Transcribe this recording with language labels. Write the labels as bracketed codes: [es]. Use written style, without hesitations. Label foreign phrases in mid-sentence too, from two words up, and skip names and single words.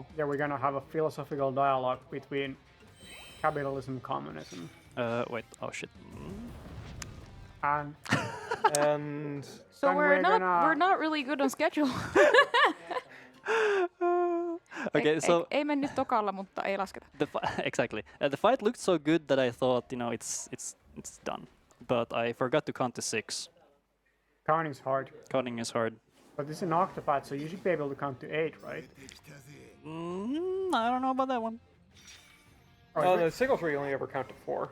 [en] Yeah, we're gonna have a philosophical dialogue between capitalism and communism. Wait, oh shit. And And So And we're we're not gonna- we're not really good on schedule. Okay, so [fi] ei mennyt tokalla, mutta ei lasketa. [en] exactly. The fight looked so good that I thought, you know, it's done. But I forgot to count to 6. counting's hard. Counting is hard. But this is an Octopath, so you should be able to count to 8, right? I don't know about that one. oh, the single tree you only ever count to 4.